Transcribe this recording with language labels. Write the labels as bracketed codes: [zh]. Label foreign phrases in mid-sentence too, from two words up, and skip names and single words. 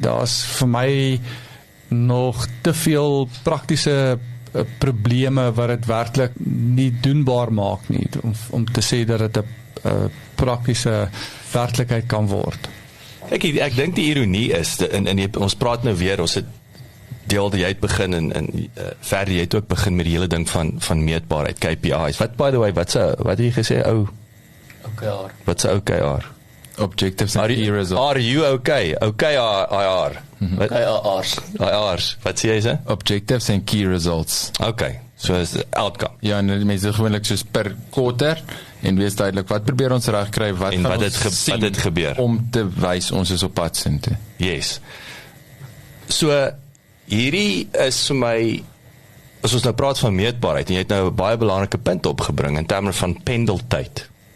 [af] Daar's vir my nog te veel praktiese probleme wat dit werklik nie doenbaar maak nie, om te sê dat dit 'n praktiese werklikheid kan word. Ek dink die ironie is, ons praat nou weer, ons het deel jy het begin, en verder jy het ook begin met die hele ding van meetbaarheid, KPI's. [en] Wat, by the way, [af] wat het jy gesê, OKR. Wat se OKR? [en] Objectives and key results. Are you okay? OKR. [af] IR's. Wat sê jy sê? [en] Objectives and key results. Okay, so is the outcome. [af] Ja, en mense gewoonlik soos per quarter, en wees duidelik, wat probeer ons reg kry, wat het gebeur, om te wys ons is op pad sin toe. [en] Yes. [af] So, hierdie is vir my, as ons nou praat van meetbaarheid, en jy het nou 'n baie belangrike punt opgebring, in terme van pendeltyd.